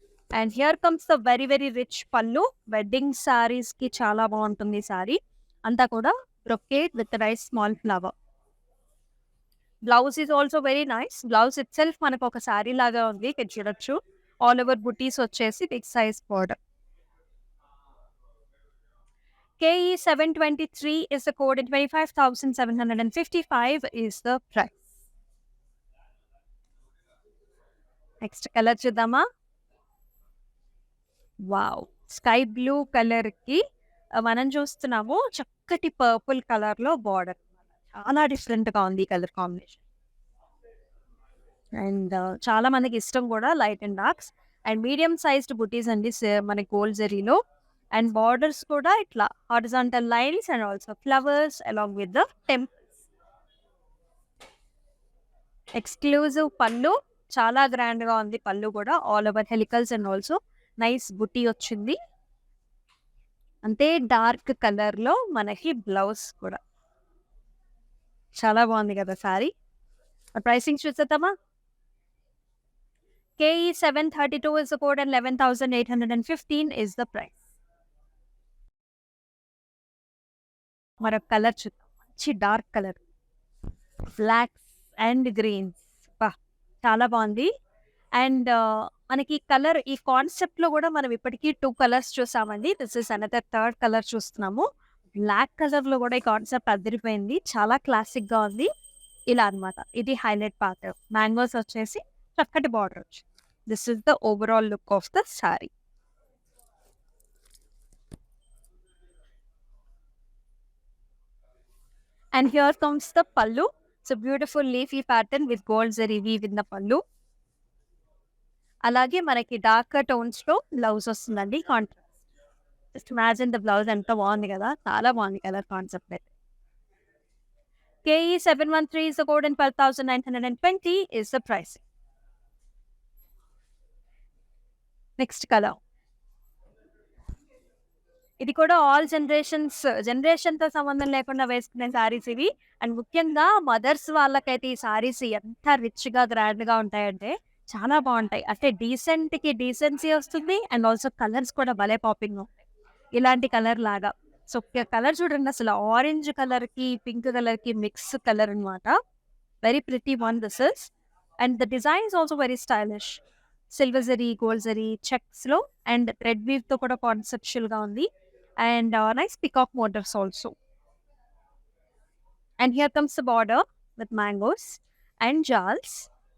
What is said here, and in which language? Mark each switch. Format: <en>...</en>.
<en>And here comes the very very rich pallu.</en> <te>Wedding saris కి చాలా బాగుంటుంది సారీ. అంతా కూడా</te> <en>Brocade with nice small flower. Blouse is also very nice.</en> <te>Blouse it self మనకు ఒక సారీ లాగా ఉంది. ఇక్కడ చూడొచ్చు. ఆల్ ఓవర్ బుటీస్ వచ్చేసి big size border.</te> <en>KE 723 is the code and 25,755 is the price.</en> <te>Next colour చూద్దామా. వావ్, స్కై బ్లూ కలర్ కి మనం చూస్తున్నాము చక్కటి పర్పుల్ కలర్ లో బార్డర్. చాలా డిఫరెంట్ గా ఉంది ఈ కలర్ కాంబినేషన్. అండ్ చాలా మందికి ఇష్టం కూడా light and darks. And medium sized బుటీస్ అండి మన గోల్డ్ జరీలో. అండ్ బార్డర్స్ కూడా ఇట్లా horizontal lines and also flowers</te> <en>Along with the temples.</en> <te>Exclusive పళ్ళు. చాలా గ్రాండ్ గా ఉంది పళ్ళు కూడా. All over హెలికల్స్ and also nice బుటీ వచ్చింది. అంతే డార్క్ కలర్ లో మనకి బ్లౌజ్ కూడా చాలా బాగుంది కదా సారీ. ప్రైసింగ్ చూసేద్దామా.</te> <en>KE 732 is the code and 11,815 is the price.</en> <te>మరొక కలర్ చూద్దాం. మంచి dark colour. Blocks and Greens. బా, చాలా బాగుంది. అండ్ మనకి కలర్ ఈ కాన్సెప్ట్ లో కూడా మనం ఇప్పటికీ 2 కలర్స్ చూసామండి.</te> <en>this is another third colour</en> <te>చూస్తున్నాము. బ్లాక్ కలర్ లో కూడా ఈ కాన్సెప్ట్ అదిరిపోయింది. చాలా క్లాసిక్ గా ఉంది. ఇలా అన్నమాట. ఇది హైలైట్ పార్ట్. మ్యాంగోస్ వచ్చేసి చక్కటి బార్డర్ వచ్చి.</te> <en>This is the overall look of the sari. And here comes the pallu. It's a beautiful leafy pattern with gold zari weave in the pallu.</en> <te>అలాగే మనకి డార్క్ టోన్స్ లో blouse వస్తుందండి. Contrast.</te> <en>just imagine the blouse</en> <te>ఎంత బాగుంది కదా. చాలా బాగుంది colour concept అయితే.</te> <en>KE 713 is the code and 12,920 is the price.</en> <te>Next colour. ఇది కూడా ఆల్ జనరేషన్‌తో సంబంధం లేకుండా వేసుకునే శారీస్ ఇవి. అండ్ ముఖ్యంగా మదర్స్ వాళ్ళకైతే ఈ శారీస్ ఎంత రిచ్‌గా, గ్రాండ్‌గా ఉంటాయంటే చాలా బావుంటాయి. అంటే డీసెంట్‌కి డీసెన్సీ వస్తుంది. అండ్ ఆల్సో కలర్స్ కూడా భలే పాపింగ్‌గా ఉంటాయి. ఇలాంటి కలర్ లాగా. సో, కలర్ చూడండి అసలు ఆరెంజ్ కలర్‌కి, పింక్ కలర్‌కి మిక్స్ కలర్ అన్నమాట.</te> <en>Very pretty one this is. And the design is also very stylish.</en> <te>Silver zari, gold zari చెక్స్‌లో and thread వీవ్‌తో కూడా కాన్సెప్చువల్‌గా ఉంది.</te> <en>And nice peacock motifs also. And here comes the border with mangoes and jars.</en>